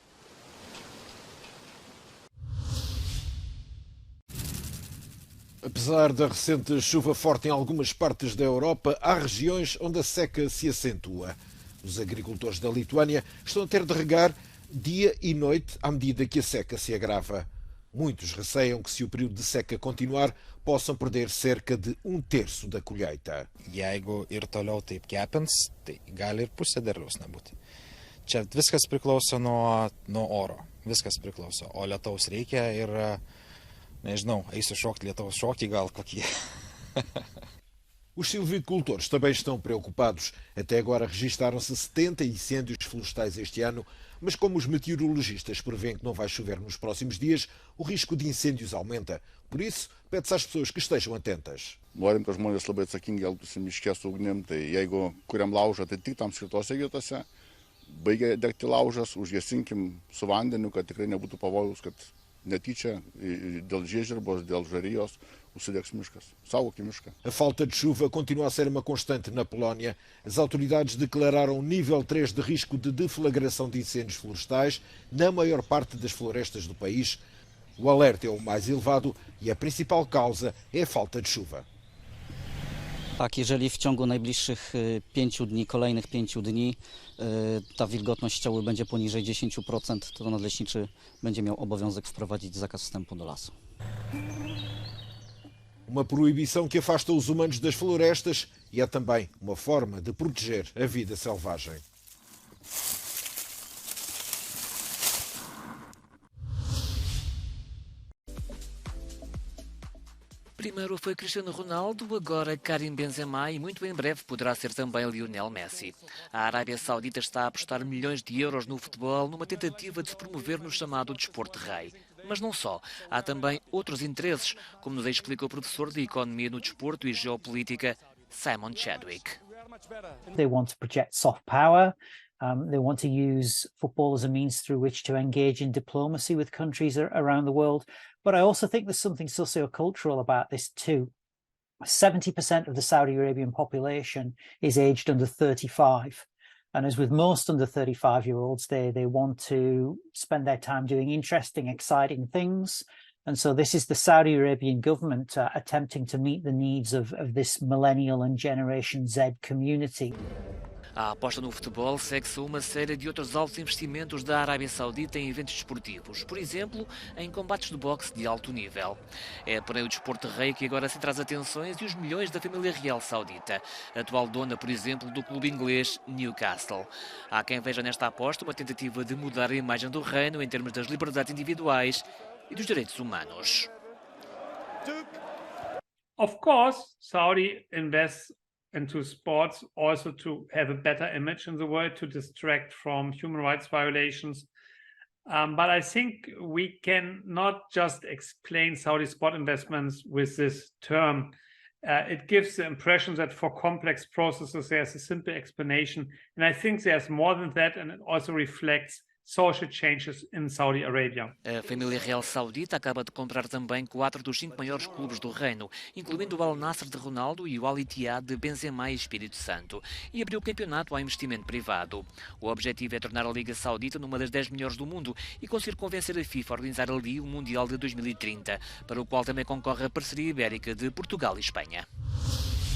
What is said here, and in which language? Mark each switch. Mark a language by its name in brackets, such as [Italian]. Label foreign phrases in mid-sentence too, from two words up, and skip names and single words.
[Portuguese] Apesar da recente chuva forte em algumas partes da Europa, há regiões onde a seca se acentua. Os agricultores da Lituânia estão a ter de regar dia e noite à medida que a seca se agrava. Muitos receiam que, se o período de seca continuar, possam perder cerca de 1/3 da colheita. [Lithuanian] Jeigu ir toliau taip kepins, tai gali ir pusė derliaus nebūti. Čia viskas priklauso nuo oro. Viskas priklauso. O lietaus reikia ir, nežinau, eisiu šokti lietaus šokį gal kokį. [Portuguese] Os silvicultores também estão preocupados. Até agora registaram-se 70 incêndios florestais este ano, mas como os meteorologistas prevêem que não vai chover nos próximos dias, o risco de incêndios aumenta. Por isso, pede-se às pessoas que estejam atentas. [Lithuanian] Norim, kad žmonės labai atsakingai elgtųsi miške su ugnim, tai jeigu kuriam laužą, tai tik tam skirtose vietose, baigia degti laužas, užgesinkim su vandeniu, kad tikrai nebūtų pavojus, kad netyčia dėl žiežirbos, dėl žarijos užsidegs miškas. Saugokim mišką. [Portuguese] A falta de chuva continua a ser uma constante na Polónia. As autoridades declararam nível 3 de risco de deflagração de incêndios florestais na maior parte das florestas do país. O alerta é o mais elevado e a principal causa é a falta de chuva. [Polish] Tak, jeżeli w ciągu najbliższych 5 dni, kolejnych 5 dni ta wilgotność ściały będzie poniżej 10%, to nadleśniczy będzie miał obowiązek wprowadzić zakaz wstępu do lasu. [Portuguese] Uma proibição que afasta os humanos das florestas e é também uma forma de proteger a vida selvagem. Primeiro foi Cristiano Ronaldo, agora Karim Benzema e muito em breve poderá ser também Lionel Messi. A Arábia Saudita está a apostar milhões de euros no futebol numa tentativa de se promover no chamado desporto rei. Mas não só. Há também outros interesses, como nos explica o professor de Economia no Desporto e Geopolítica, Simon Chadwick. [English] They want to project soft power. They want to use football as a means through which to engage in diplomacy with countries around the world. But I also think there's something socio-cultural about this too. 70% of the Saudi Arabian population is aged under 35. And as with most under 35-year-olds, they want to spend their time doing interesting, exciting things. And so this is the Saudi Arabian government attempting to meet the needs of this millennial and Generation Z community. [Portuguese] A aposta no futebol segue-se a uma série de outros altos investimentos da Arábia Saudita em eventos desportivos, por exemplo, em combates de boxe de alto nível. É, porém, o desporto rei que agora centra as atenções e os milhões da família real saudita, atual dona, por exemplo, do clube inglês Newcastle. Há quem veja nesta aposta uma tentativa de mudar a imagem do reino em termos das liberdades individuais e dos direitos humanos. [English] Of course, Saudi invests into sports also to have a better image in the world, to distract from human rights violations. But I think we can not just explain Saudi sport investments with this term. It gives the impression that for complex processes there's a simple explanation. And I think there's more than that, and it also reflects social changes in Saudi Arabia. [Portuguese] A família real saudita acaba de comprar também 4 dos 5 maiores clubes do reino, incluindo o Al Nassr de Ronaldo e o Al Ittihad de Benzema e Espírito Santo, e abriu o campeonato ao investimento privado. O objetivo é tornar a Liga Saudita numa das 10 melhores do mundo e conseguir convencer a FIFA a organizar ali o Mundial de 2030, para o qual também concorre a parceria ibérica de Portugal e Espanha.